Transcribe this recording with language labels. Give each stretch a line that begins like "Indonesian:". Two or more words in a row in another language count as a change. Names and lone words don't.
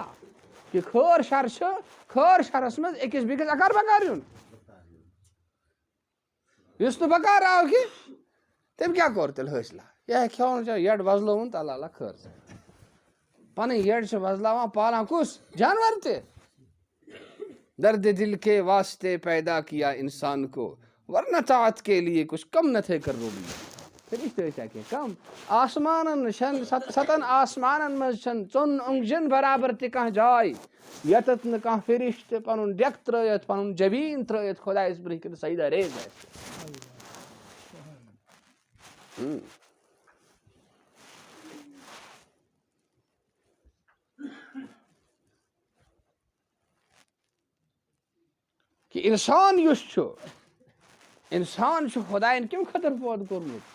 Kashmiri: کہِ خٲر شَر چھُ خٲر شَرَس منٛز أکِس بیٚکِس اَکار بَکار یُن. یُس نہٕ بَکار آو کینٛہہ تٔمۍ کیٛاہ کوٚر تیٚلہِ حٲصِلہ. یہِ ہیٚکہِ کھٮ۪وُن چاہے یٔڈ وۄزلووُن تہٕ اللہ اللہ خٲر ژٕ. پَنٕنۍ یٔڈ چھِ وۄزلاوان پالان کُس جانوَر تہِ.
Urdu: دَردِ دِل کے واسطے پیدا کیا اِنسان کو ورنہ طاعت کے لیے کچھ کم نہ تھے کر روبی.
Kashmiri: فرشتہٕ ٲسیا کینٛہہ کَم. آسمانَن چھَنہٕ 7 آسمانَن منٛز چھَنہٕ 2 اوٚنٛگجَن برابر تہِ کانٛہہ جاے ییٚتٮ۪تھ نہٕ کانٛہہ فرشتہٕ پَنُن ڈٮ۪کہٕ ترٛٲیِتھ پَنُن جبیٖن ترٛٲیِتھ خۄدایَس برٛونٛہہ کِنۍ سجدہ ریز آسہِ. کہِ اِنسان یُس چھُ اِنسان چھُ خۄدایَن کَمہِ خٲطرٕ پٲدٕ کوٚرمُت.